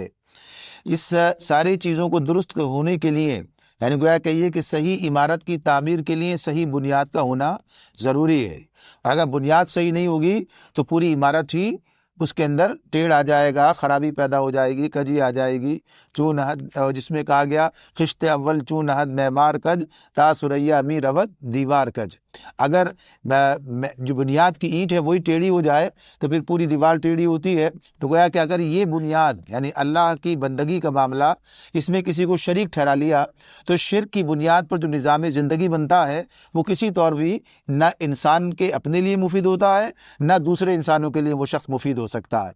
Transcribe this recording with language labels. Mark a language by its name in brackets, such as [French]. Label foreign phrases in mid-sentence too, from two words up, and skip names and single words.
[Urdu] اس ساری چیزوں کو درست ہونے کے لیے، یعنی گویا کہیے کہ صحیح عمارت کی تعمیر کے لیے صحیح بنیاد کا ہونا ضروری ہے، اور اگر بنیاد صحیح نہیں ہوگی تو پوری عمارت ہی اس کے اندر ٹیڑھ آ جائے گا، خرابی پیدا ہو جائے گی، کجی آ جائے گی۔ [Persian] چون حد، [Urdu] جس میں کہا گیا [Persian] خشت اول چون حد معمار کج تا سریا می روت دیوار کج۔ [Urdu] اگر جو بنیاد کی اینٹ ہے وہی ٹیڑھی ہو جائے تو پھر پوری دیوار ٹیڑھی ہوتی ہے۔ تو گویا کہ اگر یہ بنیاد یعنی اللہ کی بندگی کا معاملہ، اس میں کسی کو شریک ٹھہرا لیا تو شرک کی بنیاد پر جو نظام زندگی بنتا ہے وہ کسی طور بھی نہ انسان کے اپنے لیے مفید ہوتا ہے، نہ دوسرے انسانوں کے لیے وہ شخص مفید ہو سکتا ہے۔